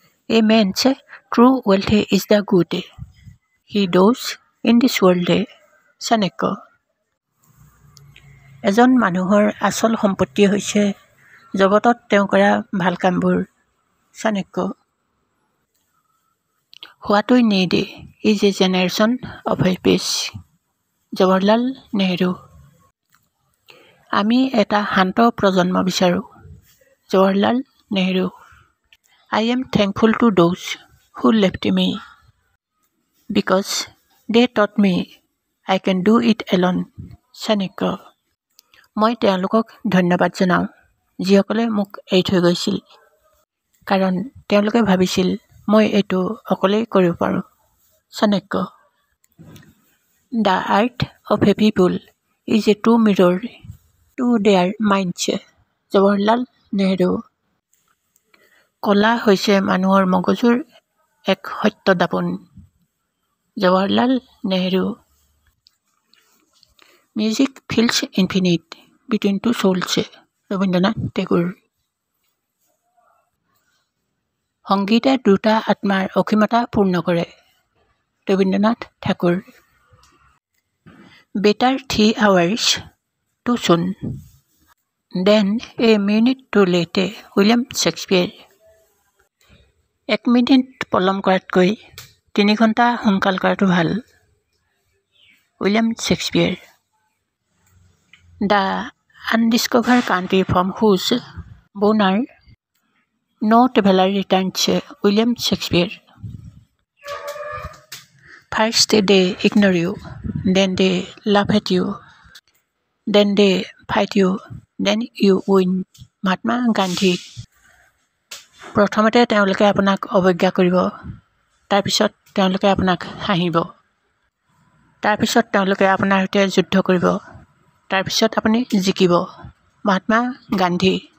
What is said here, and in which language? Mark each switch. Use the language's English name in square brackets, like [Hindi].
[English] A man's true wealth is the good he does in this world. [Assamese] Chanakya. এজন মানুহৰ আচল সম্পত্তি হৈছে জগতত তেওঁ কৰা ভাল কামবোৰ। Chanakya. [English] What we need is a generation of peace. [Assamese] Jawaharlal Nehru. আমি এটা শান্ত প্ৰজন্ম বিচাৰোঁ। [English] Jawaharlal Nehru. I am thankful to those who left me because they taught me I can do it alone. [Assamese] Chanakya. মই তেওঁলোকক ধন্যবাদ জনাওঁ যিসকলে মোক এৰি থৈ গৈছিল কাৰণ তেওঁলোকে ভাবিছিল মই এইটো অকলেই কৰিব পাৰোঁ। Chanakya. [English] The art of a people is a true mirror to their minds. [Assamese] Jawaharlal Nehru. কলা হৈছে মানুহৰ মগজুৰ এক সত্য দাপোন। Jawaharlal Nehru. [English] Music feels infinite between two souls. Rabindranath Tagore. [Assamese] সংগীতে দুটা আত্মাৰ অসীমতা পূৰ্ণ কৰে। Rabindranath Thakur. [English] Better 3 hours too soon than a minute too late. [Assamese] William Shakespeare. 1 minute পলম কৰাতকৈ 3 ঘণ্টা সোনকাল কৰাটো ভাল। William Shakespeare. [English] The undiscovered country from whose boundary no traveler returns. William Shakespeare. First they ignore you, then they laugh at you, then they fight you, then you win. [Assamese] Mahatma Gandhi. প্ৰথমতে তেওঁলোকে আপোনাক অৱজ্ঞা কৰিব, তাৰপিছত তেওঁলোকে আপোনাক হাঁহিব, তাৰপিছত তেওঁলোকে আপোনাৰ সৈতে যুদ্ধ কৰিব, তাৰপিছত আপুনি জিকিব। মহাত্মা গান্ধী।